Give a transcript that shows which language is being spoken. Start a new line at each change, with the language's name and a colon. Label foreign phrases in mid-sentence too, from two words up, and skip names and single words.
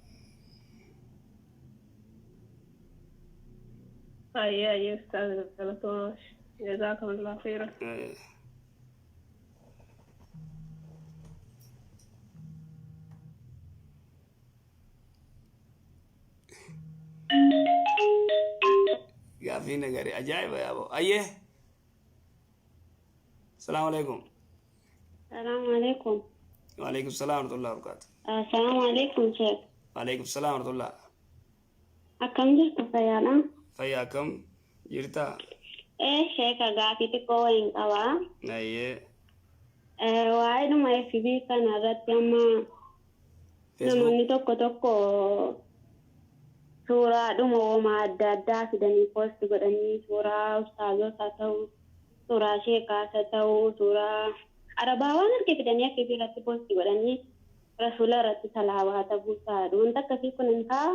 Oromo: Ayyee ustaaz galatoomaa
Arabic: جزاكم الله خيرا.
Oromo: Gaafii nagari ajaa'iba yaaboo ayyee.
Arabic: السلام عليكم. السلام عليكم. وعليكم السلام ورحمة الله وبركاته. السلام عليكم Sheikh. وعليكم السلام ورحمة الله.
Oromo: Akkam jirtu fayyaadha? Fayyaa akkam jirta? Sheikh gaafii xiqqoo wayiin qabaa. Ayyee. Waa'ee dhuma FB kana irratti amma namoonni tokko suuraa dhuma uumaa adda addaa fidanii poosti godhanii suuraa ustaazotaa ta'uu suuraa sheekaasa ta'uu suuraa arabaa waan arge fidanii akka irratti poosti godhanii rasuula irratti salaawaata buusaadha wanta akkasii kun hin ta'a.